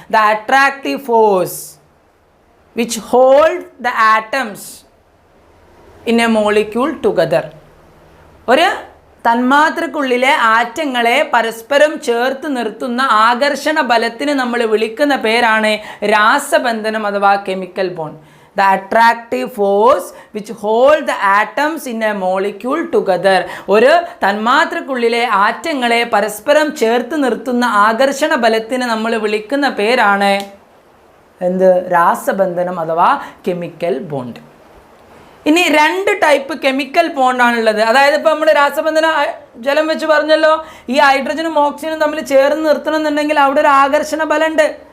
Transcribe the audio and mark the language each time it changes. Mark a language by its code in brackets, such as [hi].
[en] The attractive force which hold the atoms in a molecule together. [ml] ഒരു തന്മാത്രക്കുള്ളിലെ ആറ്റങ്ങളെ പരസ്പരം ചേർത്ത് നിർത്തുന്ന ആകർഷണ ബലത്തിന് നമ്മൾ വിളിക്കുന്ന പേരാണ് രാസബന്ധനം അഥവാ chemical bond. [en] The attractive force which hold the atoms in a molecule together. [ml] ഒരു തന്മാത്രക്കുള്ളിലെ ആറ്റങ്ങളെ പരസ്പരം ചേർത്ത് നിർത്തുന്ന ആകർഷണ ബലത്തിന് നമ്മൾ വിളിക്കുന്ന പേരാണ് എന്ത്? രാസബന്ധനം അഥവാ കെമിക്കൽ ബോണ്ട്. ഇനി 2 ടൈപ്പ് കെമിക്കൽ ബോണ്ടാണുള്ളത്. അതായത് ഇപ്പോൾ നമ്മൾ രാസബന്ധന ജലം വെച്ച് പറഞ്ഞല്ലോ, ഈ ഹൈഡ്രജനും ഓക്സിജനും തമ്മിൽ ചേർന്ന് നിർത്തണമെന്നുണ്ടെങ്കിൽ അവിടെ ഒരു ആകർഷണ ബലമുണ്ട്.